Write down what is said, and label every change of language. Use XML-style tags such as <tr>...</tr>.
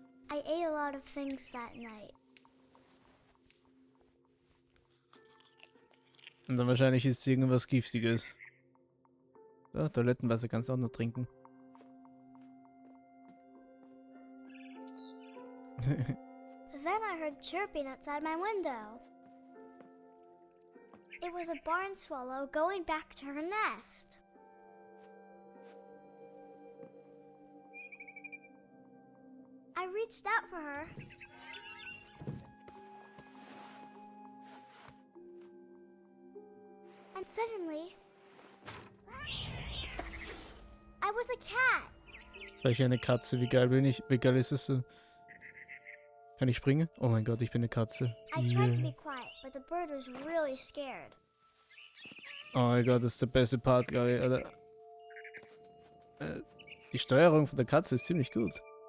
<en>I ate a lot of things that night.</en> <de>Und dann wahrscheinlich ist es irgendwas Giftiges. So, Toilettenwasser kannst du auch noch trinken.</de> <en>Then I heard chirping outside my window. It was a barn swallow going back to her nest. I reached out for her. And suddenly, I was a cat.</en> <de>Jetzt war ich eine Katze, wie geil bin ich? Wie geil ist das denn? Kann ich springen? Oh mein Gott, ich bin eine Katze.</de> <en>I tried to be quiet, but the bird was really scared.</en> <de>Oh mein Gott, das ist der beste Part, glaube ich, Alter. Die Steuerung von der Katze ist ziemlich gut.</de>